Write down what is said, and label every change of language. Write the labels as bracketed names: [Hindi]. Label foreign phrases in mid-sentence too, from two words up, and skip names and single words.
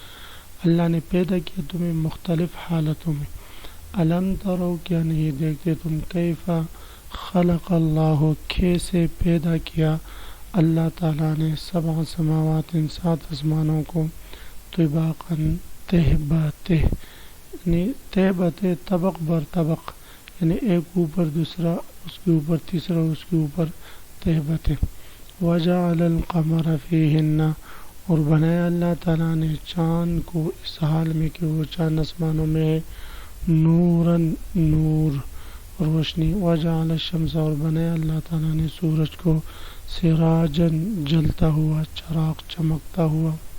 [Urdu] اللہ نے پیدا کیا تمہیں مختلف حالتوں میں. [Arabic] الم ترو، [Urdu] کیا نہیں دیکھتے تم، [Arabic] کیف خلق اللہ، [Urdu] کیسے پیدا کیا اللہ تعالیٰ نے، [Arabic] سبع سماوات، [Urdu] 7 آسمانوں کو، طباقا، تہ بہ تہ، یعنی تہ بہ تہ، طبق بر طبق، یعنی ایک اوپر دوسرا، اس کے اوپر تیسرا، اس کے اوپر تہ بہ تہ. [Arabic] وجعل القمر فیہن، [Urdu] اور بنایا اللہ تعالیٰ نے چاند کو اس حال میں کہ وہ چاند آسمانوں میں ہے، نوراً، نور، روشنی. [Arabic] وجعل الشمس، [Urdu] اور بنایا اللہ تعالیٰ نے سورج کو، سراجاً، جلتا ہوا، چراغ چمکتا ہوا.